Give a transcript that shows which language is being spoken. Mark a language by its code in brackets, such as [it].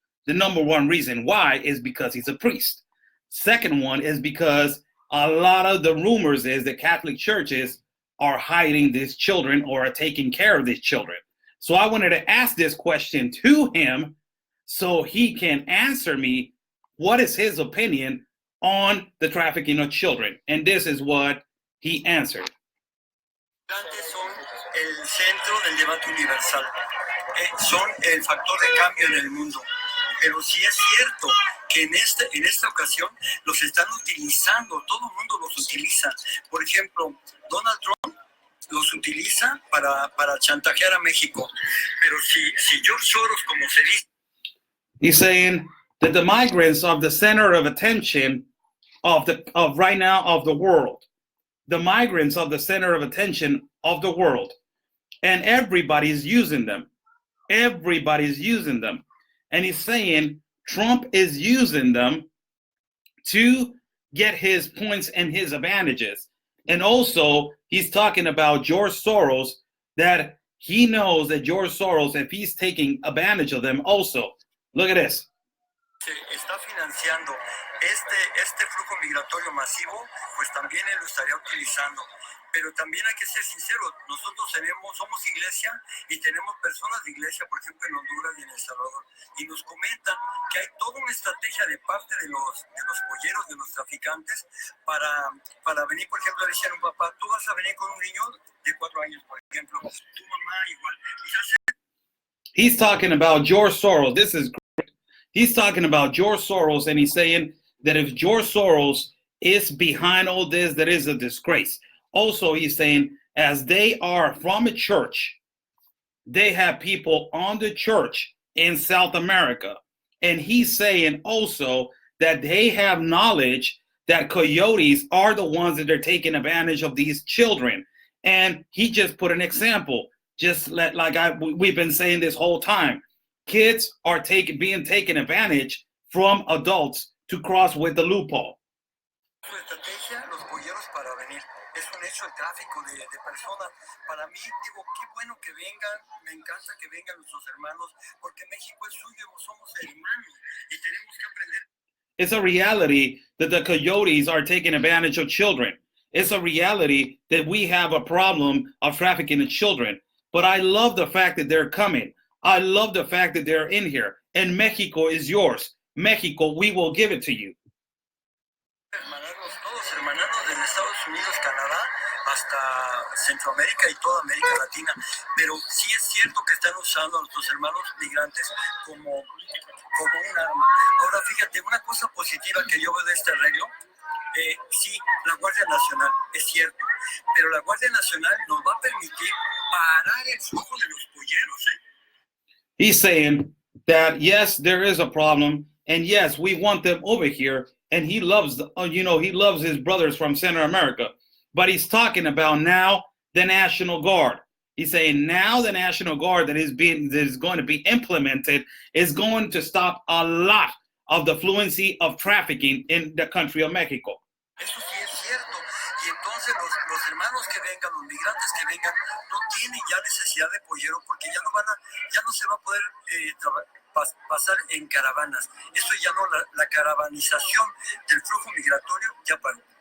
[en] The number one reason why is because he's a priest. Second one is because a lot of the rumors is that Catholic churches are hiding these children or are taking care of these children. So I wanted to ask this question to him so he can answer me what is his opinion on the trafficking of children. And this is what he answered. [es] Son el centro del debate universal. Son el factor de cambio en el mundo. Pero sí es cierto que en esta ocasión los están utilizando, todo el mundo los utiliza. Por ejemplo, Donald Trump los utiliza para chantajear a México. Pero si George Soros, como se dice... [en] He's saying that the migrants are the center of attention of right now of the world. The migrants are the center of attention of the world. And everybody's using them. Everybody's using them. And he's saying Trump is using them to get his points and his advantages. And also, he's talking about George Soros, that he knows that George Soros, if he's taking advantage of them also. Look at this. [es] Se está financiando este flujo migratorio masivo, pues también él lo estaría utilizando. Pero también hay que ser sinceros, nosotros somos iglesia y tenemos personas de iglesia, por ejemplo en Honduras y en El Salvador, y nos comentan que hay toda una estrategia de parte de los polleros, de los traficantes, para venir, por ejemplo, decían a un papá, tú vas a venir con un niño de 4 años, por ejemplo, tu mamá igual. [en] He's talking about George Soros. This is great. He's talking about George Soros, and he's saying that if George Soros is behind all this, that is a disgrace. Also, he's saying, as they are from a church, they have people on the church in South America. And he's saying also that they have knowledge that coyotes are the ones that are taking advantage of these children. And he just put an example, we've been saying this whole time. Kids are being taken advantage from adults to cross with the loophole. [es] Su estrategia, los polleros para venir. Es un hecho el tráfico de personas. Para mí, digo, qué bueno que vengan, me encanta que vengan nuestros hermanos, porque México es suyo, somos hermanos y tenemos que aprender. [en] It's a reality that the coyotes are taking advantage of children. It's a reality that we have a problem of trafficking of children. But I love the fact that they're coming. I love the fact that they're in here. And Mexico is yours. Mexico, we will give it to you. [es] Todos hermanados desde Estados Unidos, Canadá, hasta Centroamérica y toda América Latina. Pero sí es cierto que están usando a nuestros hermanos migrantes como un arma. Ahora fíjate, una cosa positiva que yo veo de este arreglo, sí, la Guardia Nacional, es cierto, pero la Guardia Nacional nos va a permitir parar el flujo de los polleros, [en] He's saying that, yes, there is a problem, and yes, we want them over here, and he loves, he loves his brothers from Central America, but he's talking about now the National Guard. He's saying now the National Guard that is going to be implemented is going to stop a lot of the fluency of trafficking in the country of Mexico. [es] Eso sí es cierto. Y entonces los hermanos que vengan, los migrantes que vengan, no tienen ya necesidad de pollero porque ya no se va a poder pasar en caravanas. Eso ya no, la caravanización del flujo migratorio ya paró.